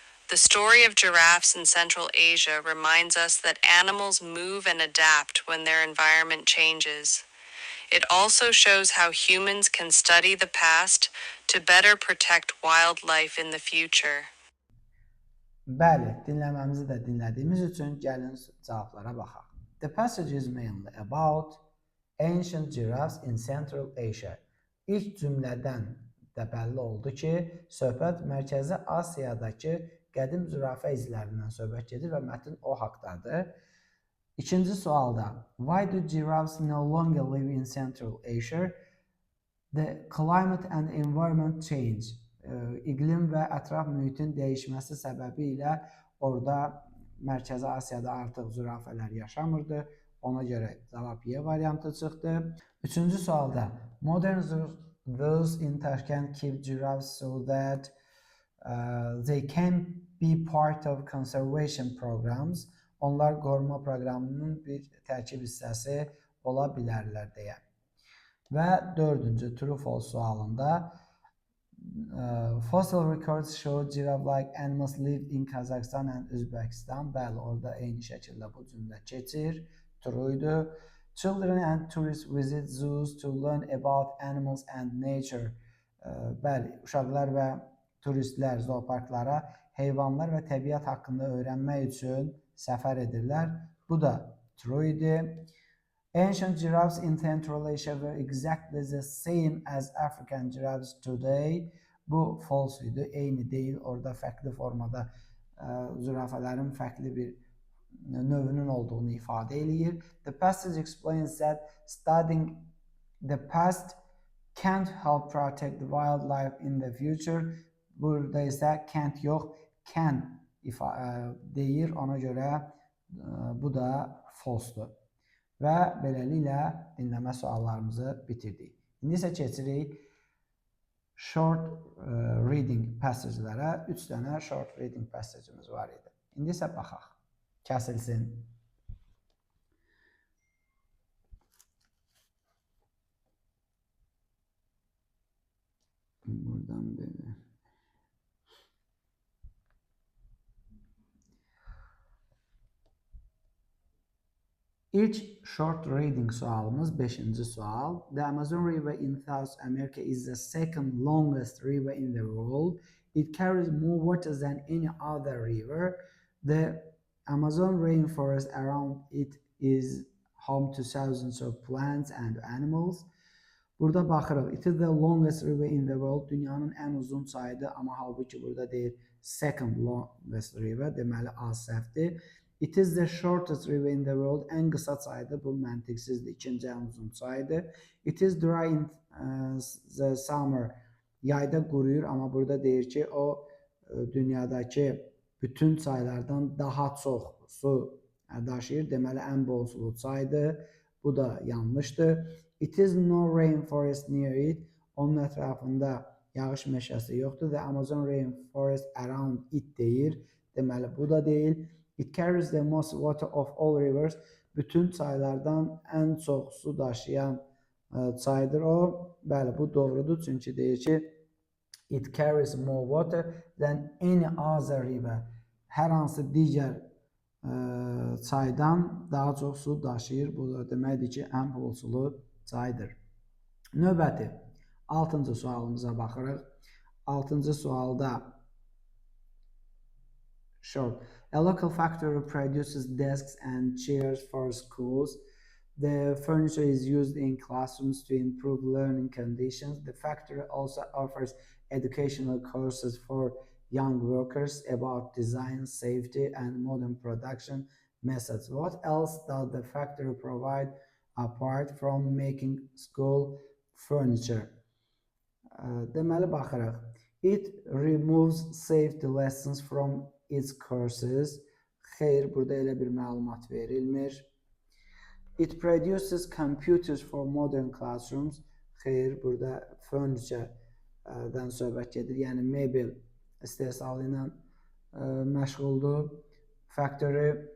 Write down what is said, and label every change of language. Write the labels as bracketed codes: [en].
[en] The story of giraffes in Central Asia reminds us that animals move and adapt when their environment changes. It also shows how humans can study the past to better protect wildlife in the future. [az] Bəli, dinləməmizi də dinlədiyimiz üçün gəlin cavablara baxaq. [en] The passage is mainly about ancient giraffes in Central Asia. [az] İlk cümlədən də bəlli oldu ki, söhbət Mərkəzi Asiyadakı qədim zürafə izlərindən söhbət gedir və mətn o haqdadır. İkinci sualda, [en] why do giraffes no longer live in Central Asia? The climate and environment change. [az] İqlim və ətraf mühitin dəyişməsi səbəbi ilə orada Mərkəzi Asiyada artıq zürafələr yaşamırdı. Ona görə cavab Y variantı çıxdı. Üçüncü sualda, [en] modern zoos in Tashkent keep giraffes so that they can be part of conservation programs. [az] Onlar qoruma proqramının bir tərkib hissəsi ola bilərlər deyə. Və dördüncü true-false sualında [en] fossil records show giraffe-like animals lived in Kazakhstan and Uzbekistan. [az] Bəli, orada eyni şəkildə bu cümlə keçir. True idi. [en] Children and tourists visit zoos to learn about animals and nature. [az] Bəli, uşaqlar və turistlər zooparklara heyvanlar və təbiət haqqında öyrənmək üçün səfər edirlər. Bu da true idi. [en] Ancient giraffes in Central Asia were exactly the same as African giraffes today. [az] Bu false idi. Eyni deyil. Orada fərqli formada zürafələrin fərqli bir növünün olduğunu ifadə eləyir. [en] The passage explains that studying the past can't help protect the wildlife in the future. [az] Burada isə can't yox, can deyir. Ona görə bu da false-dur. Və beləliklə dinləmə suallarımızı bitirdik. İndi isə keçirik short reading passage'lərə. 3 dənə short reading passage'ımız var idi. İndi isə baxaq. Kəsilsin. Buradan belə. İlk short reading sualımız 5-ci sual. [en] The Amazon River in South America is the second longest river in the world. It carries more water than any other river. The Amazon rainforest around it is home to thousands of plants and animals. [az] Burada baxırıq. [en] It is the longest river in the world. [az] Dünyanın ən uzun çayıdır, amma halbuki burada deyir [en] second longest river. [az] Deməli, az səhvdir. [en] It is the shortest river in the world. [az] Ən qısa çaydır. Bu məntiqsizdir. İkinci ən uzun çaydır. [en] It is dry in the summer. [az] Yayda quruyur, amma burada deyir ki, o dünyadakı bütün çaylardan daha çox su daşıyır. Deməli, ən bol sulu çaydır. Bu da yanlışdır. [en] It is no rainforest near it. [az] Onun ətrafında yağış meşəsi yoxdur. [en] The Amazon rainforest around it [az] deyir. Deməli, bu da deyil. [en] It carries the most water of all rivers. [az] Bütün çaylardan ən çox su daşıyan çaydır o. Bəli, bu doğrudur. Çünki deyir ki, [en] it carries more water than any other river. [az] Hər hansı digər çaydan daha çox su daşıyır. Bu da deməkdir ki, ən bol sulu çaydır. Növbəti 6-cı sualımıza baxırıq. 6-cı sualda short. [en] A local factory produces desks and chairs for schools. The furniture is used in classrooms to improve learning conditions. The factory also offers educational courses for young workers about design, safety, and modern production methods. What else does the factory provide apart from making school furniture? [az] Deməli, baxırıq. [en] It removes safety lessons from its courses. [az] Xeyr, burada elə bir məlumat verilmir. [en] It produces computers for modern classrooms. [az] Xeyr, burada furniture-dən söhbət gedir. Yəni, mebel istehsalı ilə məşğuldur. Factory